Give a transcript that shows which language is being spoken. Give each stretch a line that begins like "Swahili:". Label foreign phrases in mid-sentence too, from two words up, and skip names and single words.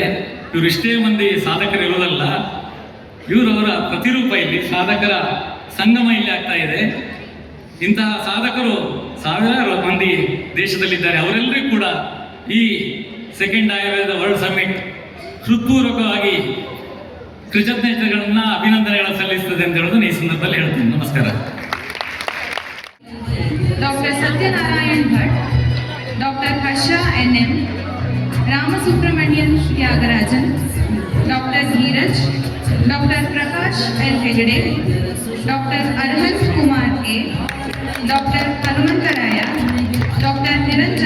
Kannada: ಇವರು ಇಷ್ಟೇ ಮಂದಿ ಸಾಧಕರು ಇರೋದಲ್ಲ, ಇವರವರ ಪ್ರತಿರೂಪ ಇಲ್ಲಿ, ಸಾಧಕರ ಸಂಗಮ ಇಲ್ಲಿ ಆಗ್ತಾ ಇದೆ. ಇಂತಹ ಸಾಧಕರು ಸಾವಿರಾರು ಮಂದಿ ದೇಶದಲ್ಲಿದ್ದಾರೆ. ಅವರೆಲ್ಲರಿಗೂ ಕೂಡ ಈ ಸೆಕೆಂಡ್ ಆಯುರ್ವೇದ ವರ್ಲ್ಡ್ ಸಮ್ಮಿಟ್ ಹೃತ್ಪೂರ್ವಕವಾಗಿ ಕೃತಜ್ಞತೆಗಳನ್ನ, ಅಭಿನಂದನೆಗಳನ್ನು ಸಲ್ಲಿಸ್ತದೆ ಅಂತ ಹೇಳೋದನ್ನು ಈ ಸಂದರ್ಭದಲ್ಲಿ ಹೇಳ್ತೀನಿ. ನಮಸ್ಕಾರ. डॉक्टर सत्यनारायण भट्ट, डॉक्टर हर्षा NM, रामसुब्रमण्यन त्यागराजन, डॉक्टर धीरज, डॉक्टर प्रकाश L हेगड़े, डॉक्टर अरहंत कुमार A, डॉक्टर हनुमंतराय, डॉक्टर निरंजन